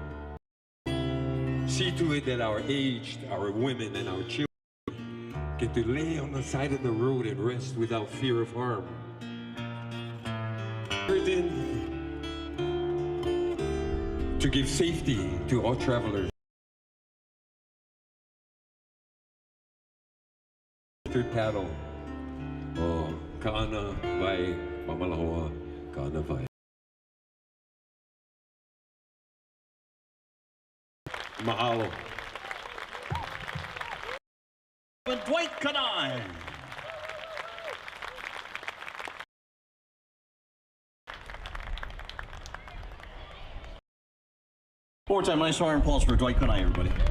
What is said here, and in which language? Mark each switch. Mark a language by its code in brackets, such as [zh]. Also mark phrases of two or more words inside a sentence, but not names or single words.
[en] See to it that our aged, our women, and our children get to lay on the side of the road and rest without fear of harm. To give safety to all travelers. Third paddle. [haw] Oh, Kaana vai mamalahoa, Kaana vai. [en] Mahalo. Dwight Kanai. Four-time nice round of applause for Dwight Kanai, everybody.